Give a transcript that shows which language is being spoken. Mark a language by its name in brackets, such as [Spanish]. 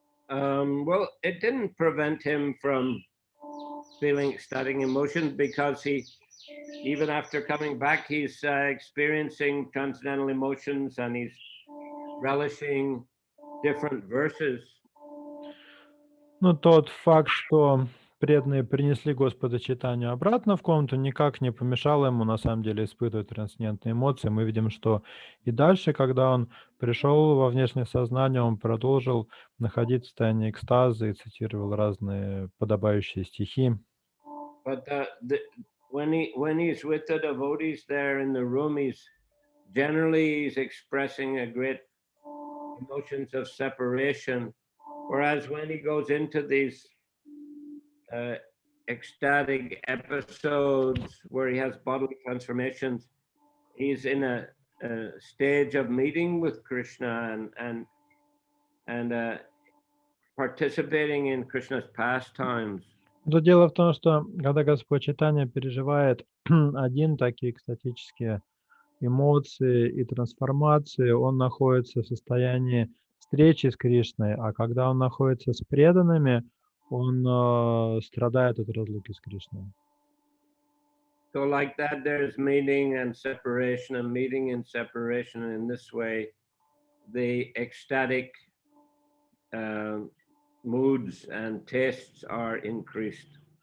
[English] Well, it didn't prevent him from feeling ecstatic emotions because he, even after coming back, he's experiencing transcendental emotions and he's relishing different verses. [Russian] Ну, тот факт, что преданные принесли Господа Чайтанью обратно в комнату, никак не помешало ему на самом деле испытывать трансцендентные эмоции. Мы видим, что и дальше, когда он пришел во внешнее сознание, он продолжил находиться в состоянии экстаза и цитировал разные подобающие стихи. [English] But when he's with the devotees there in the room, he's expressing a great emotions of separation. Whereas when he goes into these ecstatic episodes where he has bodily transformations, he's in a stage of meeting with Krishna and participating in Krishna's pastimes. [Russian] Но дело в том, что когда Господь Чайтанья переживает один такие экстатические эмоции и трансформации, он находится в состоянии встречи с Кришной, а когда он находится с преданными, он страдает от разлуки с Кришной. [English] So like that, there's meeting and separation and meeting and separation. And in this way, the ecstatic moods and tastes are increased.